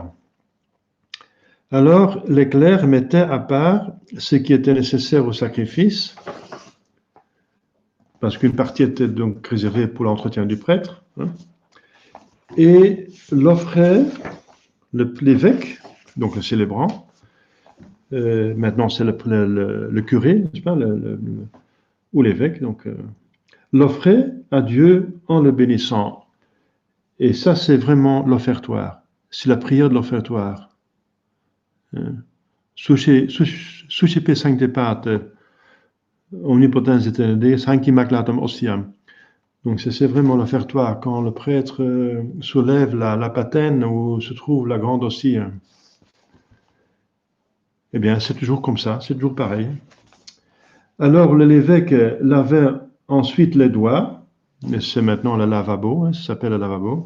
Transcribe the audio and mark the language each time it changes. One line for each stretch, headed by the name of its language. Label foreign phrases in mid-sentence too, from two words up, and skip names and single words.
French: Alors, les clercs mettaient à part ce qui était nécessaire au sacrifice, parce qu'une partie était donc réservée pour l'entretien du prêtre, hein, et l'offrait l'évêque, donc le célébrant. Maintenant, c'est le curé, n'est-ce pas, ou l'évêque, donc l'offrait à Dieu en le bénissant. Et ça, c'est vraiment l'offertoire. C'est la prière de l'offertoire.
Latin: Suscipe sancte pater, omnipotens et sancti immaculatum ostiam.
French: Donc c'est vraiment l'offertoire, quand le prêtre soulève la patène où se trouve la grande hostie. Eh bien, c'est toujours comme ça, c'est toujours pareil. Alors l'évêque lavait ensuite les doigts, mais c'est maintenant le lavabo, hein, ça s'appelle le lavabo.